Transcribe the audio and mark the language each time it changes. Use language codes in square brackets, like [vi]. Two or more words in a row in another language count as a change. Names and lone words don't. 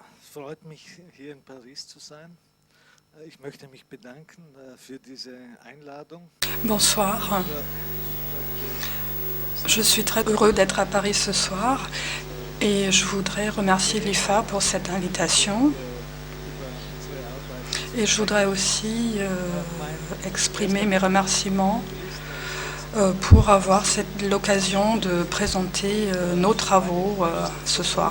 [de] freut mich, hier in Paris zu sein. Ich möchte mich bedanken für diese Einladung. [fr] Bonsoir. Je suis très heureux d'être à Paris ce soir et je voudrais remercier l'IFA pour cette invitation. Et je voudrais aussi exprimer mes remerciements pour avoir l'occasion de présenter nos travaux ce soir.